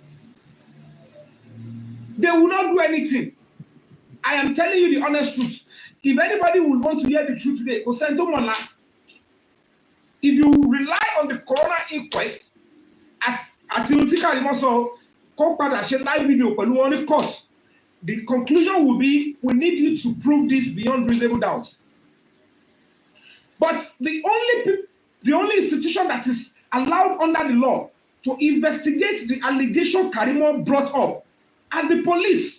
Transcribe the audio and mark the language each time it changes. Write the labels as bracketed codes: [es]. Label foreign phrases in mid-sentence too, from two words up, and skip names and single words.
[en] They will not do anything. I am telling you the honest truth. if anybody would want to hear the truth today, go send to Mola. If you rely on the coroner inquest, at Karimot so come [yo] padà ṣe live video pẹ̀lú wọn ní [en] court, the conclusion will be we need you to prove this beyond reasonable doubt. But the only institution that is allowed under the law to investigate the allegation Karimot brought up are the police.